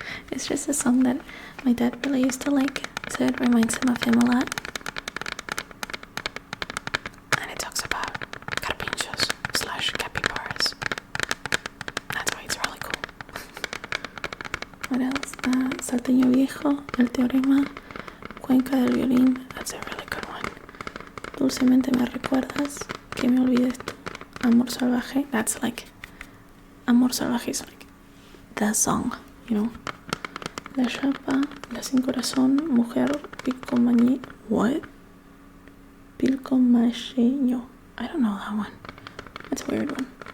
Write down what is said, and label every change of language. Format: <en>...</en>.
<en>It's just a song that my dad really used to like, so it reminds him of him a lot. And it talks about carpinchos / capybaras. That's why it's really cool. What else? Salteño Viejo, El Teorema, Cuenca del Violín. That's a really good one.</en> <es>Dulcemente me recuerdas, que me olvides tú. Amor Salvaje.</es> <en>That's like, Amor Salvaje is like the song, you know. La Chapa, La Sin Corazón, Mujer, Pilcomañe. What? Pilcomañeño. I don't know that one. That's a weird one.</en>